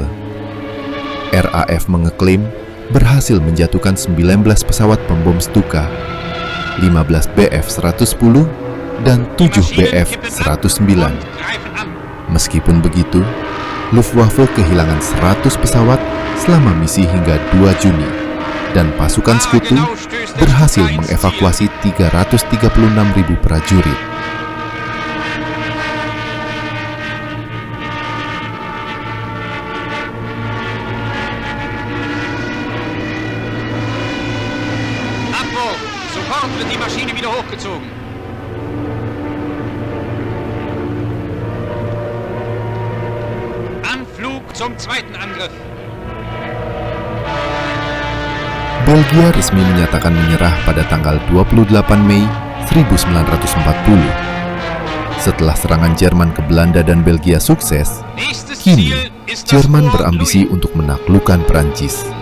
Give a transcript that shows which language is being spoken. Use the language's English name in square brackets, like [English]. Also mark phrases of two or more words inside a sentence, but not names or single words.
[Indonesian] RAF mengeklaim berhasil menjatuhkan 19 pesawat pembom Stuka, 15 Bf-110 dan 7 Bf-109. Meskipun begitu, Luftwaffe kehilangan 100 pesawat selama misi hingga 2 Juni, dan pasukan Sekutu berhasil mengevakuasi 336.000 prajurit. [German] Sofort wird die Maschine wieder hochgezogen. Anflug zum zweiten Angriff. [Indonesian] Belgia resmi menyatakan menyerah pada tanggal 28 Mei 1940. Setelah serangan Jerman ke Belanda dan Belgia sukses, kini Jerman berambisi untuk menaklukkan Prancis.